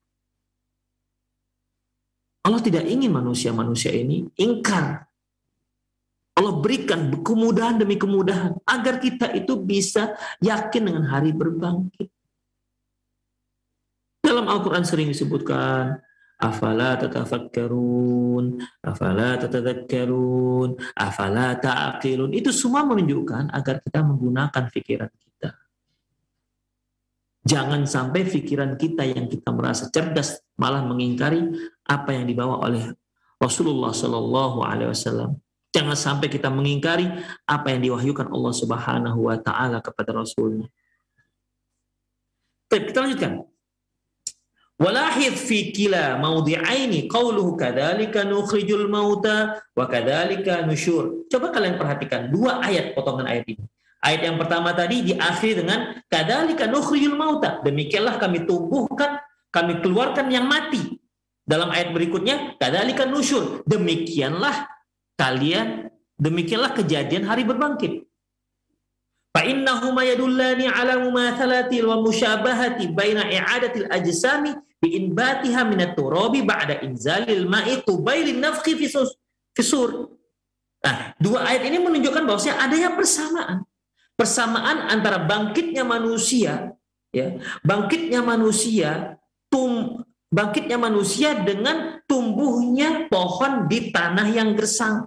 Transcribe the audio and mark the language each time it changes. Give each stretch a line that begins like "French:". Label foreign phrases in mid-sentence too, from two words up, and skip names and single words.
Indonesian: Allah tidak ingin manusia-manusia ini ingkar. Allah berikan kemudahan demi kemudahan agar kita itu bisa yakin dengan hari berbangkit. Dalam Al-Quran sering disebutkan,
Arabic: أفلا تتفكرون أفلا تتذكرون أفلا تعقلون.
Indonesian: Itu semua menunjukkan agar kita menggunakan pikiran kita. Jangan sampai pikiran kita yang kita merasa cerdas malah mengingkari apa yang dibawa oleh Rasulullah
Arabic: صلى الله عليه وسلم.
Indonesian: Jangan sampai kita mengingkari apa yang diwahyukan Allah
Arabic: سبحانه وتعالى
Indonesian: kepada Rasulnya. Kita lanjutkan.
Arabic: والشاهد في كلا الموضعين قوله كذلك نخرج الموتى وكذلك النشور.
Indonesian: Coba kalian perhatikan dua ayat, potongan ayat ini. Ayat yang pertama tadi diakhiri dengan
Arabic: كذلك نخرج الموتى.
Indonesian: Demikianlah kami tumbuhkan, kami keluarkan yang mati. Dalam ayat berikutnya
Arabic: كذلك النشور.
Indonesian: Demikianlah kejadian hari berbangkit.
Arabic: فإنهما يدلان على المماثلة والمشابهة بين إعادة الأجسام بإنباتها من التراب بعد إنزال الماء قبيل النفخ في الصور.
Indonesian: Nah, dua ayat ini menunjukkan bahwasanya adanya persamaan antara bangkitnya manusia, ya, bangkitnya manusia dengan tumbuhnya pohon di tanah yang gersang.